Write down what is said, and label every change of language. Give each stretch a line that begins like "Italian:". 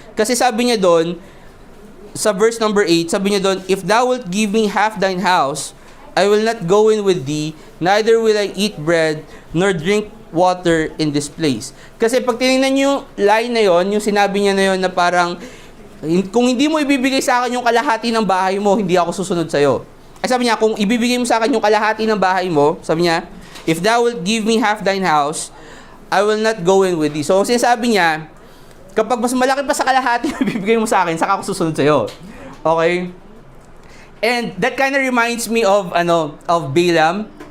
Filipino: Kasi sabi niya doon,
English: sa verse number 8, sabi niya doon, "If thou wilt give me half thine house, I will not go in with thee, neither will I eat bread, nor drink water in this place."
Filipino: Kasi pag tinignan niyo yung line na yon, yung sinabi niya na yon na parang, kung hindi mo ibibigay sa akin yung kalahati ng bahay mo, hindi ako susunod sa'yo. Ay sabi niya, kung ibibigay mo sa akin yung kalahati ng bahay mo, sabi niya,
English: "If thou wilt give me half thine house, I will not go in with thee."
Filipino: So, sinasabi niya, kapag mas malaki pa sa kalahati na ibibigay mo sa akin, saka ako susunod sa'yo.
English: Okay? And that kind of reminds me of Balaam.